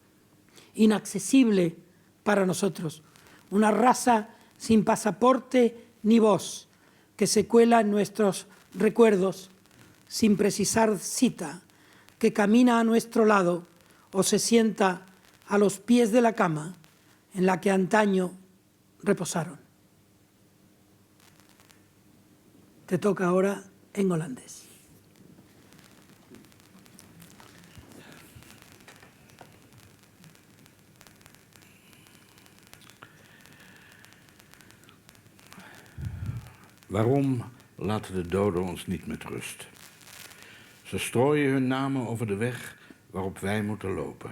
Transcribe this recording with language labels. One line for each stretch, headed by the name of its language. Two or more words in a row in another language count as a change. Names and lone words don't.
Spanish: inaccesible para nosotros, una raza sin pasaporte ni voz, que se cuela en nuestros recuerdos sin precisar cita, que camina a nuestro lado o se sienta a los pies de la cama en la que antaño reposaron. Te toca ahora en holandés.
Dutch: Waarom laten de doden ons niet met rust? Ze strooien hun namen over de weg waarop wij moeten lopen.